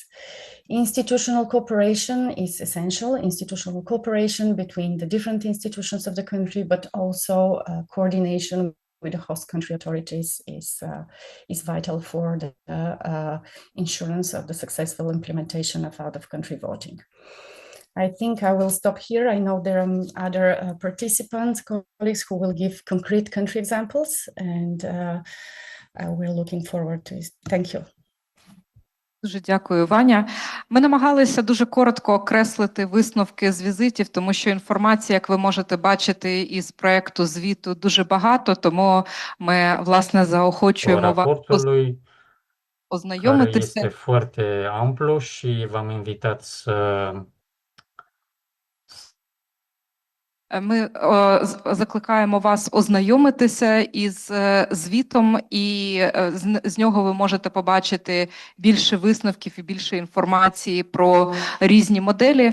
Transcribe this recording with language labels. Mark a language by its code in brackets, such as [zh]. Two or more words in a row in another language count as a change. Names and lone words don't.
[en] Institutional cooperation is essential, institutional cooperation between the different institutions of the country, but also coordination with the host country authorities is vital for the insurance of the successful implementation of out-of-country voting. I think I will stop here. I know there are other participants, colleagues who will give concrete country examples, and we're looking forward to it. Thank you. [uk] Дуже дякую, Ваня. Ми намагалися дуже коротко окреслити висновки з візитів, тому що інформації, як ви можете бачити із проєкту звіту, дуже багато, тому ми, власне, заохочуємо вас ознайомитися. [ro] Este foarte amplu și v-am invitat să [uk] Ми закликаємо вас ознайомитися із звітом, і з нього ви можете побачити більше висновків і більше інформації про різні моделі.